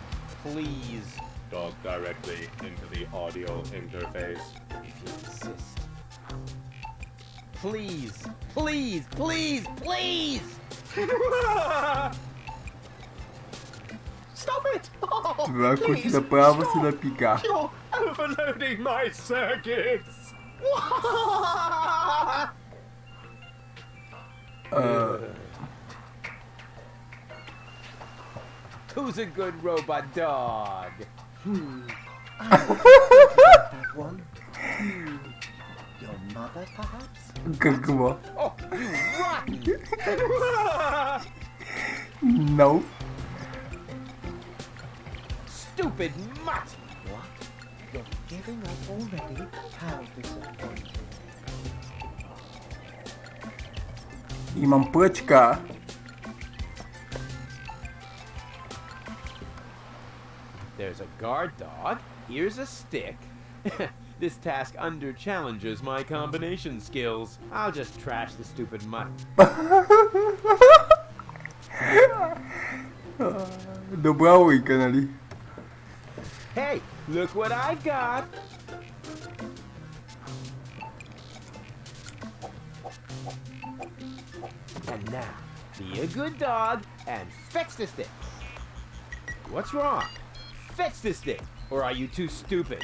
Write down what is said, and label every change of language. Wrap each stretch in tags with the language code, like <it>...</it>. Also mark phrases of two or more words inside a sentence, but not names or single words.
<en>Please. Talk directly into the audio interface. If you insist. Please, please, please, please! Stop it! Oh,</en> <bg>Това</bg> <en>please,</en> <bg>куче направо си</bg> <en>stop.</en> <bg>напика.</bg> <en>You're overloading my circuits! Who's a good robot dog? I that one. Your mother, perhaps?</en> <bg>Какво?</bg> <en>Oh, you rotten! No. Stupid mutt! What? You're giving up already? How disappointing.</en> <bg>Имам пръчка.</bg> <en>There's a guard dog. Here's a stick. This task under-challenges my combination skills. I'll just trash the stupid mutt.</en> <bg>Добра лойка, нали?</bg> <en>Hey, look what I've got! And now, be a good dog and fetch the stick. What's wrong? Fetch the stick, or are you too stupid?</en>